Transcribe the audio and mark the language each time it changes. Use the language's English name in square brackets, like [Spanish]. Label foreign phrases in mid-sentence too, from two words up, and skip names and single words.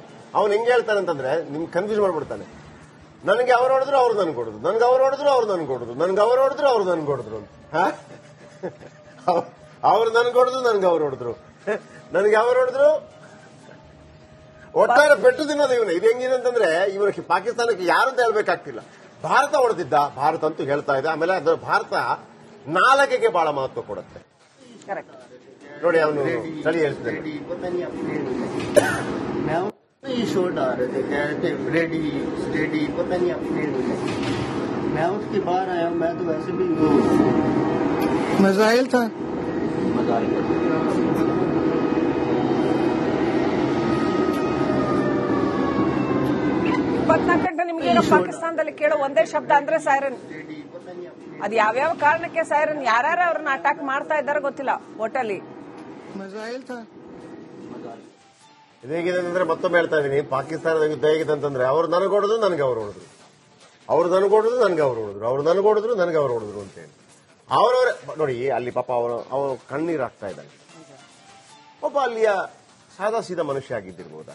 [Kannada] ಅವ್ನು ಹೆಂಗ್ ಹೇಳ್ತಾನೆ ಅಂತಂದ್ರೆ ನಿಮ್ಗೆ ಕನ್ಫ್ಯೂಸ್ ಮಾಡ್ಬಿಡ್ತಾನೆ. ನನಗೆ ಅವ್ರು ಹೊಡೆದ್ರು ಅವ್ರು ನನ್ಗೆ ಹೊಡೆದ್ರು, ನನ್ಗೆ ಅವ್ರು ಹೊಡೆದ್ರು ಅವ್ರು ನನ್ಗೆ ಹೊಡೆದ್ರು, ನನ್ಗೆ ಅವ್ರು ಹೊಡೆದ್ರು ಅವ್ರು ನನ್ಗೆ ಹೊಡೆದ್ರು, ಅವ್ರು ನನ್ಗೆ ಹೊಡೆದ್ರು ನನ್ಗೆ ಅವ್ರು ಹೊಡೆದ್ರು, ನನಗೆ ಅವ್ರು ಹೊಡೆದ್ರು. ಒಟ್ಟಾರೆ ಪೆಟ್ಟು ತಿನ್ನೋದು ಇವನು. ಇದು ಹೆಂಗಿದೆ ಅಂತಂದ್ರೆ ಇವರಿಗೆ ಪಾಕಿಸ್ತಾನಕ್ಕೆ ಯಾರು ಅಂತ ಹೇಳ್ಬೇಕಾಗ್ತಿಲ್ಲ. ಭಾರತ ಹೊಡೆದಿದ್ದ, ಭಾರತ ಅಂತೂ ಹೇಳ್ತಾ ಇದೆ. ಆಮೇಲೆ ಅದರ ಭಾರತ ನಾಲಗೆಗೆ ಬಹಳ ಮಹತ್ವ ಕೊಡುತ್ತೆ. ಕರೆಕ್ಟ್. ನೋಡಿ ಅವನು ತಳಿ ಹೇಳ್ತಾನೆ. [Hindi] रेडी पता नहीं अपने मैं ये शो डाल रहे थे कह रहे थे [English] ready steady [Hindi] पता नहीं अपने मैं उठ के बाहर आया मैं तो वैसे भी मजाइल था. [Kannada] 24 ಗಂಟೆ ನಿಮ್ಗೆ ಪಾಕಿಸ್ತಾನದಲ್ಲಿ ಕೇಳೋ ಒಂದೇ ಶಬ್ದ ಅಂದ್ರೆ ಸೈರನ್. ಅದು ಯಾವ್ಯಾವ ಕಾರಣಕ್ಕೆ ಸೈರನ್, ಯಾರ್ಯಾರು ಅವ್ರನ್ನ ಅಟ್ಯಾಕ್ ಮಾಡ್ತಾ ಇದ್ದಾರೋ ಗೊತ್ತಿಲ್ಲ. ಒಟ್ಟಲ್ಲಿ [Hindi] मजाइल था. [Kannada] ಇದೇಗಿದೆ ಅಂತಂದ್ರೆ ಮತ್ತೊಮ್ಮೆ ಹೇಳ್ತಾ ಇದೀನಿ, ಪಾಕಿಸ್ತಾನದ ಯುದ್ಧ ಹೇಗಿದೆ ಅಂತಂದ್ರೆ ಅವ್ರು ನನಗೆ ಹೊಡೆದ್ರು ನನಗೆ ಅವ್ರು ಹೊಡೆದ್ರು, ಅವ್ರು ನನಗೆ ಹೊಡೆದ್ರು ನನಗೆ ಅವ್ರು ಹೊಡೆದ್ರು, ಅವ್ರು ನನಗೆ ಹೊಡೆದ್ರು ನನಗೆ ಅವ್ರು ಹೊಡೆದ್ರು ಅಂತ ಹೇಳಿ ಅವರವರೇ ನೋಡಿ ಅಲ್ಲಿ ಪಾಪ ಅವರು ಕಣ್ಣೀರು ಹಾಕ್ತಾ ಇದ್ದಾನೆ. ಪಾಪ ಅಲ್ಲಿಯ ಸಾದಾ ಸೀದಾ ಮನುಷ್ಯ ಆಗಿದ್ದಿರ್ಬೋದಾ?